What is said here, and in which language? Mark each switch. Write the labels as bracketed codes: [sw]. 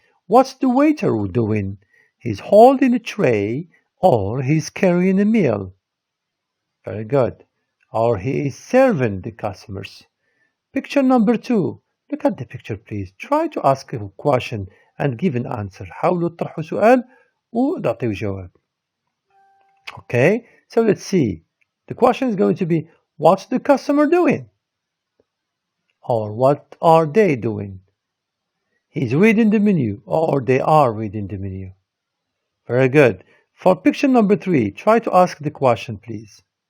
[en] What's the waiter doing? He's holding a tray or he's carrying a meal. Very good. Or he is serving the customers. Picture number 2. Look at the picture please. Try to ask a question and give an answer. [ar] حاولوا تطرحوا سؤال وتعطيوا جواب. [en] Okay, so let's see. The question is going to be, what's the customer doing? Or what are they doing? He's reading the menu, or they are reading the menu. Very good. For picture number 3, try to ask the question, please.